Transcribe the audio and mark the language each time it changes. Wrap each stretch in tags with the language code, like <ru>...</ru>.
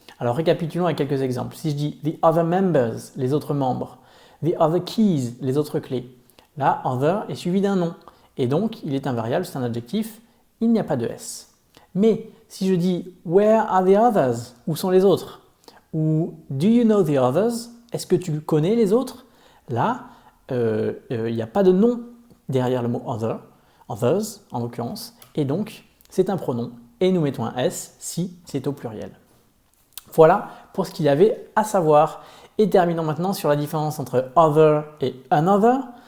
<fr>Alors récapitulons avec quelques exemples. Si je dis</fr> <en>the other members,</en> <fr>les autres membres,</fr> <en>the other keys,</en> <fr>les autres clés, là other est suivi d'un nom. Et donc il est invariable, c'est un adjectif, il n'y a pas de S. Mais si je dis</fr> <en>where are the others,</en> <fr>où sont les autres?</fr> <en>Ou do you know the others?</en> <fr>Est-ce que tu connais les autres? Là, il n'y a pas de nom derrière le mot other, others en l'occurrence, et donc c'est un pronom et nous mettons un S si c'est au pluriel. Voilà pour ce qu'il y avait à savoir. Et terminons maintenant sur la différence entre other et another.</fr>